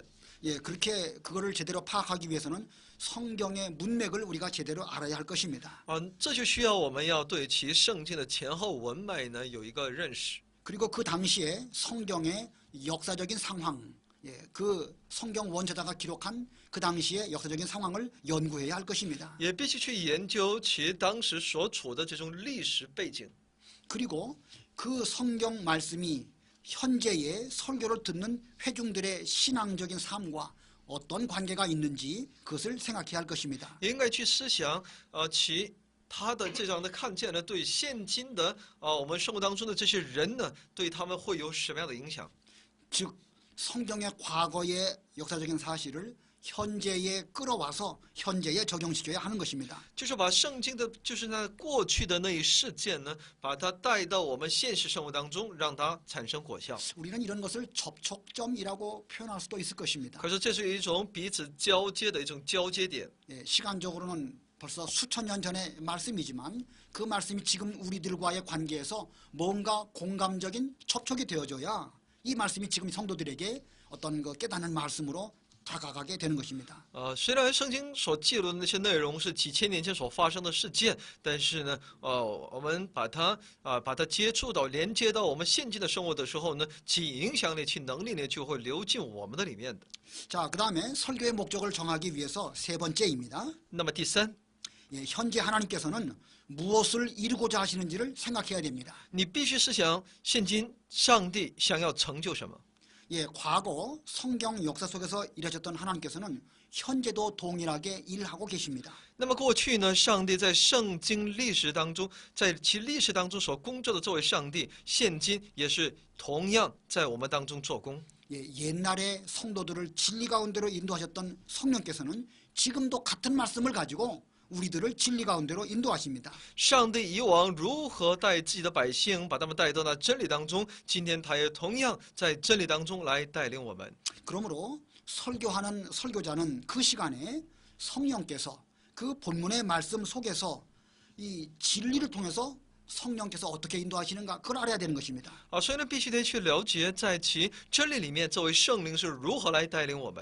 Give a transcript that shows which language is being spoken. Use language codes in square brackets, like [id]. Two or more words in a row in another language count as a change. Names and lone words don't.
[ko] 예, 그렇게 그거를 제대로 파악하기 위해서는 성경의 문맥을 우리가 제대로 알아야 할 것입니다. [zh] 这就需要我们要对其圣经的前后文脉呢有一个认识。 [ko] 그리고 그 당시에 성경의 역사적인 상황, 예, 그 성경 원저자가 기록한 그 당시의 역사적인 상황을 연구해야 할 것입니다. [zh] 也必须去研究其当时所处的这种历史背景。 [ko] 그리고 그 성경 말씀이 현재의 설교를 듣는 회중들의 신앙적인 삶과 어떤 관계가 있는지 그것을 생각해야 할 것입니다. [zh] 也应该去思想他的这样的看见呢，对现今的我们生活当中的这些人呢，对他们会有什么样的影响？ [ko] 즉 성경의 과거의 역사적인 사실을 현재에 끌어와서 현재에 적용시켜야 하는 것입니다. [zh] 就是把圣经的，就是那过去的那一事件呢，把它带到我们现实生活当中，让它产生果效。 [ko] 우리는 이런 것을 접촉점이라고 표현할 수도 있을 것입니다. [zh] 可是这是一种彼此交接的一种交接点。 [ko] 예, 시간적으로는 벌써 수천 년 전의 말씀이지만 그 말씀이 지금 우리들과의 관계에서 뭔가 공감적인 접촉이 되어져야 이 말씀이 지금 성도들에게 어떤 그 깨닫는 말씀으로 다가가게 되는 것입니다. [zh] 虽然圣经所记录的那些内容是几千年前所发生的事件，但是呢，我们把它接触到、连接到我们现今的生活的时候呢，其影响力、其能力呢，就会流进我们的里面的。 [ko] 자, 그다음에 설교의 목적을 정하기 위해서 세 번째입니다. [zh] 那么第三， [ko] 예, 현재 하나님께서는 무엇을 이루고자 하시는지를 생각해야 됩니다. [zh] 你必须思想现今上帝想要成就什么。 [ko] 예, 과거 성경 역사 속에서 일하셨던 하나님께서는 현재도 동일하게 일하고 계십니다. [zh] 那么过去呢，上帝在圣经历史当中，在其历史当中所工作的这位上帝，现今也是同样在我们当中做工。 [ko] 예, 옛날에 성도들을 진리 가운데로 인도하셨던 성령께서는 지금도 같은 말씀을 가지고 우리들을 진리 가운데로 인도하십니다. [zh] 上帝以往如何带自己的百姓，把他们带到那真理当中，今天他也同样在真理当中来带领我们。 [ko] 그러므로 설교하는 설교자는 그 시간에 성령께서 그 본문의 말씀 속에서 이 진리를 통해서 성령께서 어떻게 인도하시는가 그걸 알아야 되는 것입니다. [zh] 所以呢，必须得去了解，在其真理里面，这位圣灵是如何来带领我们。